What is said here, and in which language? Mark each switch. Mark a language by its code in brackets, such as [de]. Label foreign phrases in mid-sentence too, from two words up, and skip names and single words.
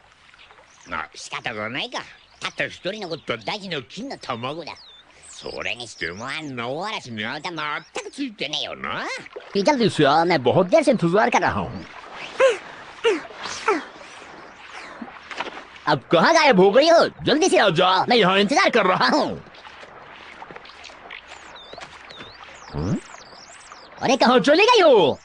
[ja] まあ仕方がないか。たった一人残った大事な金の卵だ。それにしてもあんな大嵐にあんた全くついてねえよな。 [hi] जल्दी से आ, मैं बहुत देर से इंतजार कर रहा हूँ। अब कहाँ गायब हो गई हो? जल्दी से आ जाओ, मैं यहाँ इंतजार कर रहा हूँ। अरे कहाँ चली गई हो?